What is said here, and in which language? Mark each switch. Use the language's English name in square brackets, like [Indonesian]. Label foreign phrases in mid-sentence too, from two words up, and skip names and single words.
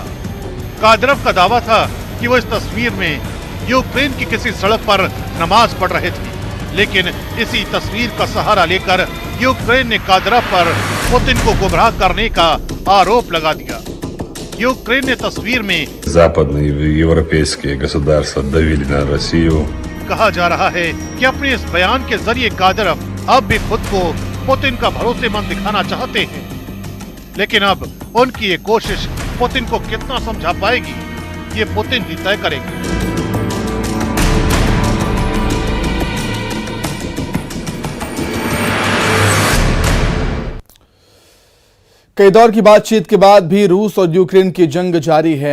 [Hindi] कादिरोव का दावा था कि वो इस तस्वीर में यूक्रेन की किसी सड़क पर नमाज पढ़ रहे थे, लेकिन इसी तस्वीर का सहारा लेकर यूक्रेन ने कादिरोव पर पुतिन को गुमराह करने का आरोप लगा दिया। यूक्रेन ने तस्वीर में [Russian] западные европейские государства давили на Россию. [Hindi] कहा जा रहा है कि अपने इस बयान के जरिए कादिरोव अब भी खुद को पुतिन का भरोसेमंद दिखाना चाहते हैं, लेकिन अब उनकी ये कोशिश पुतिन को कितना समझा पाएगी, ये पुतिन ही तय करेंगे। कई दौर की बातचीत के बाद भी रूस और यूक्रेन की जंग जारी है।